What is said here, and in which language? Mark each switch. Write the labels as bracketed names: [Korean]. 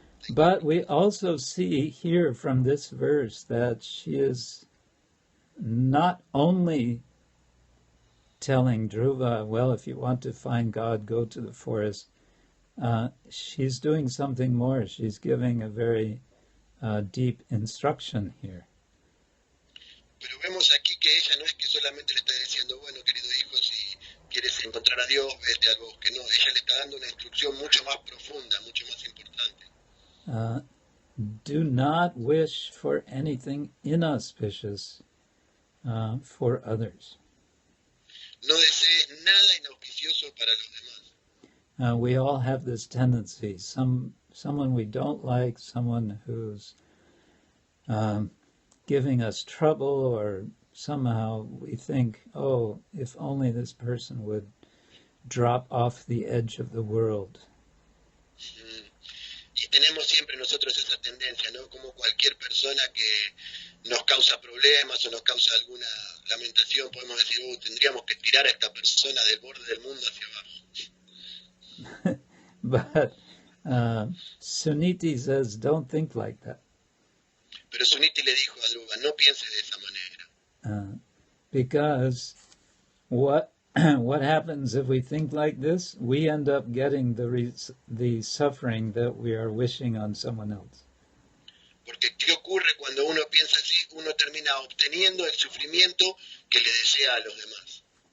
[English] But we also see here from this verse that she is not only telling Dhruva, well, if you want to find God, go to the forest. She's doing something more. She's giving a very deep instruction here. [Spanish] Pero vemos aquí que ella no es que solamente le está diciendo, bueno, querido hijo, si quieres encontrar a Dios, vete al bosque. No, ella le está dando una instrucción mucho más profunda, mucho más importante. [English] Do not wish for anything inauspicious for others. [Spanish] No desees nada inauspicioso para los demás. [English] We all have this tendency. Someone we don't like, someone who's giving us trouble, or somehow we think, oh, if only this person would drop off the edge of the world. [Spanish] Y tenemos siempre nosotros esa tendencia, ¿no? Como cualquier persona que nos causa problemas o nos causa alguna lamentación, podemos decir, tendríamos que tirar a esta persona del borde del mundo hacia abajo. [English] But Suniti says, don't think like that. [Spanish] Pero Suniti le dijo a Dhruva, no piense de esa manera. [English] Because what happens if we think like this? We end up getting the suffering that we are wishing on someone else. [Spanish] Porque ¿qué ocurre cuando uno piensa así? Uno termina obteniendo el sufrimiento que le desea a los demás.